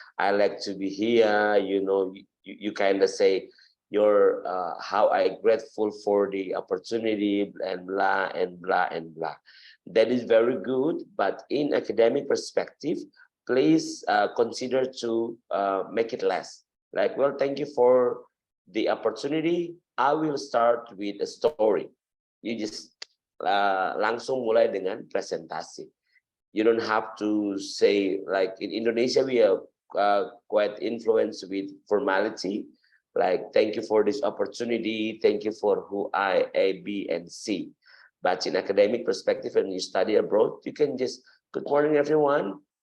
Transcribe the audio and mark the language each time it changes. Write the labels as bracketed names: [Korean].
[English] I like to be here. You know, you kind of say your how I grateful for the opportunity, and blah and blah and blah. That is very good, but in academic perspective, please consider to make it less. Like, well, thank you for the opportunity. I will start with a story. You just [Indonesian] langsung mulai dengan presentasi. [English] You don't have to say, like in Indonesia, we are quite influenced with formality. Like, thank you for this opportunity. Thank you for who I, A, B, and C. But in academic perspective, when you study abroad, you can just, good morning, everyone.